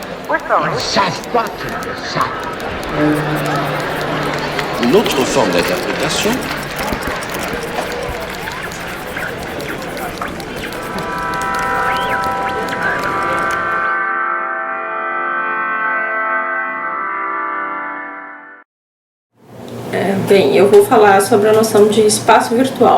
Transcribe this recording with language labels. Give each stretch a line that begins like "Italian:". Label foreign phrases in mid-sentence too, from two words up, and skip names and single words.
French: savent pas qu'ils le savent. Une autre forme d'interprétation
Portuguese: Bem, eu vou falar sobre a noção de espaço virtual.